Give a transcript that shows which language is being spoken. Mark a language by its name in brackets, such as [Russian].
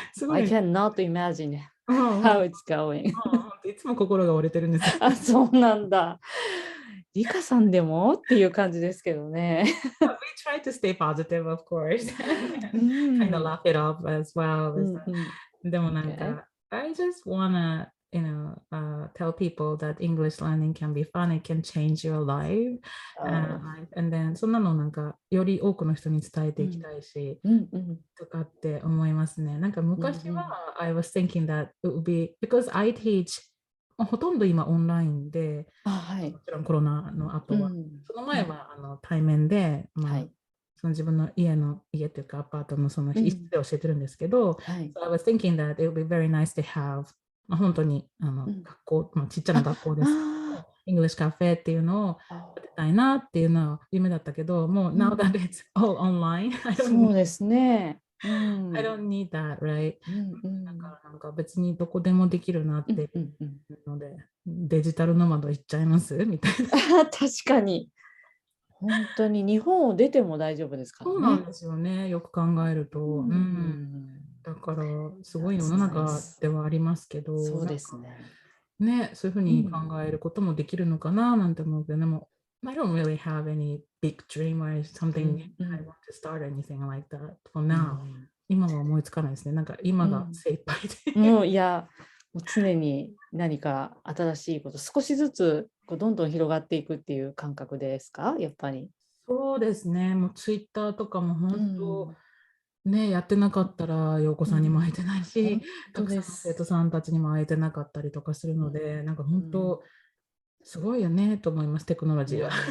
[English] I cannot imagine how it's going. [Japanese] いつも心が折れてるんですよ。あ、そうなんだ。リカさんでもっていう感じですけどね。 [English] We try to stay positive, of course. Kind of laugh it off as well. [Japanese] でもなんか、 [English] I just wanna, tell people that English learning can be fun. It can change your life. And then [Japanese] そんなのなんかより多くの人に伝えていきたいし、とかって思いますね。なんか昔は、 [English] I was thinking that it would be because I teach [Japanese] ほとんど今オンラインで、もちろんコロナの後は、その前は対面で、その自分の家というかアパートのその一室で教えてるんですけど、 [English] So I was thinking that it would be very nice to have [Japanese] 本当に学校、ちっちゃな学校ですけど、English Cafe っていうのを建てたいなっていうのは夢だったけど、もう [English] now that it's all online, [Japanese] そうですね。 [English] I don't need that, right? [Japanese] だからなんか別にどこでもできるなっていうので、デジタルノマド行っちゃいますみたいな。確かに。本当に日本を出ても大丈夫ですからね。そうなんですよね。よく考えると。だかからすごい世の中ではありますけど、そうですね。ね、そういうふうに考えることもできるのかななんて思うけど、でも、 [English] I don't really have any big dream or something I want to start anything like that for now. [Japanese] 今は思いつかないですね。なんか今が精一杯で。もういや、もう常に何か新しいこと、少しずつこうどんどん広がっていくっていう感覚ですか、やっぱり。そうですね。もうツイッターとかも本当、ね、やってなかったら、陽子さんにも会えてないし、たくさんの生徒さんたちにも会えてなかったりとかするので、なんか本当、すごいよねと思います、テクノロジーは。